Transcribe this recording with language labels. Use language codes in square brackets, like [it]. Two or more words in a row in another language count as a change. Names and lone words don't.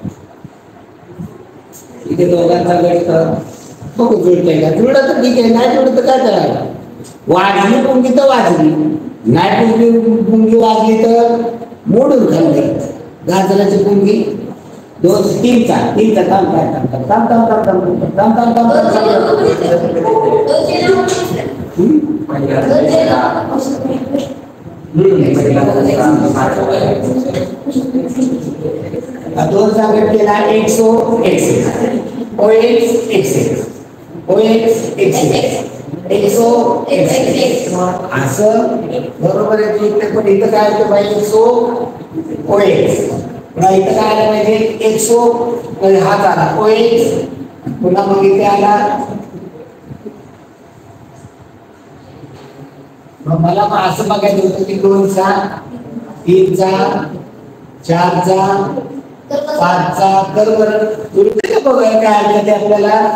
[mr] इथे दोघांचा गट कर बघू जुळतंय का जुळलं तर ठीक आहे नाही जुळलं तर काय करायला वाजली पुंगी तर वाजली नाही पुंगी वाजली तर मोडून खाल्ली गाजराची पुंगी 2 3चा थांब दोन जागेत केला x o x o x x o x x o x असं बरोबर आहे पण इथं काय होतं पाहिजे x o x पुन्हा इथं काय आलं पाहिजे x o हा झाला o x पुन्हा मग इथे आला मग मला असं बघायचं होतं की 2चा 3चा 4चा 5चा कर बरं तुला बघायला काय आलं ते आपल्याला